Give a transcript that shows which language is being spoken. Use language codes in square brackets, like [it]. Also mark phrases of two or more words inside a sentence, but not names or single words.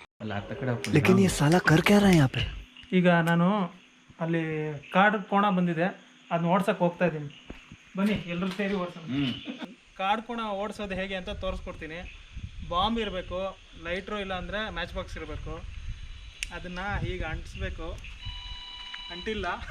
[hi] लेकिन ये साला कर क्या रहा है यहाँ पे? [kn] ಈಗ ನಾನು ಅಲ್ಲಿ ಕಾಡು ಕೋಣ ಬಂದಿದೆ, ಅದನ್ನ ಓಡ್ಸಕ್ಕೆ ಹೋಗ್ತಾ ಇದ್ದೀನಿ. ಬನ್ನಿ ಎಲ್ಲರೂ ಸೇರಿ ಓಡಿಸೋಣ. ಕಾಡು ಕೋಣ ಓಡಿಸೋದು ಹೇಗೆ ಅಂತ ತೋರಿಸ್ಕೊಡ್ತೀನಿ. ಬಾಂಬ್ ಇರಬೇಕು, ಲೈಟ್ರು ಇಲ್ಲ ಅಂದರೆ [en] match box [kn] ಇರಬೇಕು. ಅದನ್ನು ಹೀಗೆ ಅಂಟಿಸ್ಬೇಕು. ಅಂಟಿಲ್ಲ.